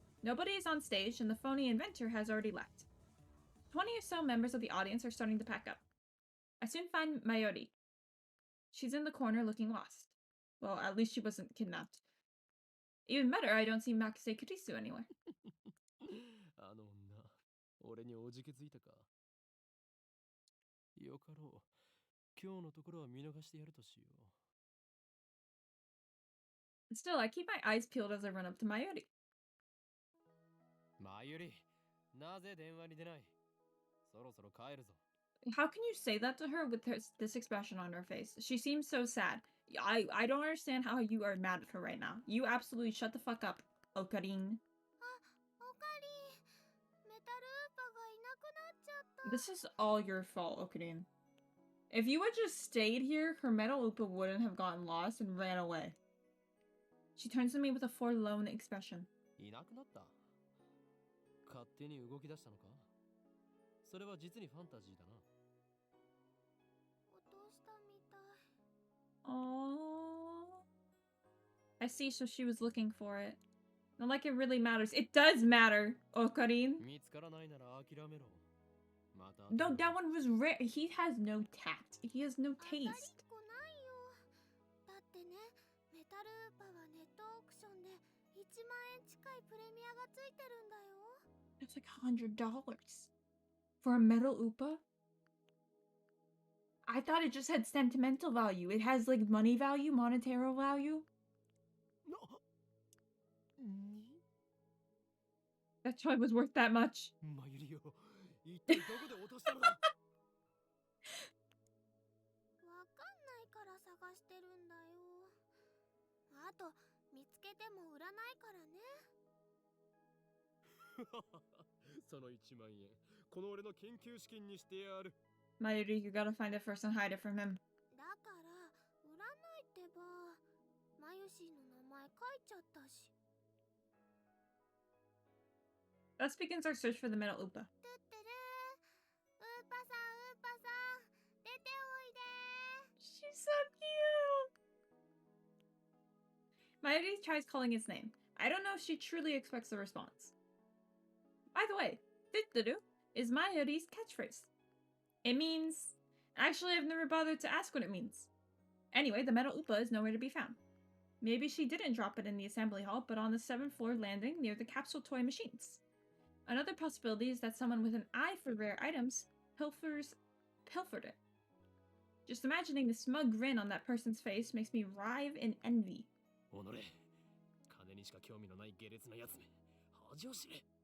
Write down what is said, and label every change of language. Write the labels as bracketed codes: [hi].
[en] Nobody is on stage and the phony inventor has already left. 20 or so members of the audience are starting to pack up. I soon find Mayuri. She's in the corner looking lost. Well, at least she wasn't kidnapped. Even better, I don't see Makise Kurisu anywhere. [ja] あの女、俺におじけづいたか。よかろう。今日のところは見逃してやるとしよう。 [en] Still, I keep my eyes peeled as I run up to Mayuri. [ja] マユリ、なぜ電話に出ない？そろそろ帰るぞ。 [en] How can you say that to her with this expression on her face? She seems so sad. I don't understand how you are mad at her right now. You absolutely shut the fuck up, Okarin. [ja] おかりメタルウーパがいなくなっちゃった。 [en] This is all your fault, Okarin. If you had just stayed here, her metal Upa wouldn't have gotten lost and ran away. She turns to me with a forlorn expression. [ja] いなくなった？勝手に動き出したのか？それは実にファンタジーだな。落としたみたい。 [en] Oh, I see, so she was looking for it. Not like it really matters. It does matter, Okarin. [ja] 見つからないなら諦めろ。また。 [en] No, that one was rare. He has no tact. He has no [ja] 当たりっ [en] taste. [ja] こないよ。だってね、メタルウーパはネットオークションで1万円近いプレミアがついてるんだよ。 [en] It's like $100 for a metal Upa. I thought it just had sentimental value. It has like money value, monetary value. [ja] な、に？ [en] That toy was worth that much. [ja] マユリよ、一体どこで落としたのだ？わかんないから探してるんだよ。あと、見つけても売らないからね。その1万円、この俺の研究資金にしてやる。 [en] Mayuri, you gotta find it first and hide it from him. [ja] だから売らないってば。マユシーの名前書いちゃったし。 [en] Thus begins our search for the metal Upa. [ja] トゥットゥルー。ウーパさん、ウーパさん、出ておいで。 [en] She's so cute! Mayuri tries calling its name. I don't know if she truly expects a response. By the way, "tuturu" is Mayuri's catchphrase. It means... Actually, I've never bothered to ask what it means. Anyway, the metal Upa is nowhere to be found. Maybe she didn't drop it in the assembly hall, but on the 7th floor landing near the capsule toy machines. Another possibility is that someone with an eye for rare items pilfered it. Just imagining the smug grin on that person's face makes me writhe in envy. [ja] おのれ、金にしか興味のない下劣なやつめ、恥を知れ。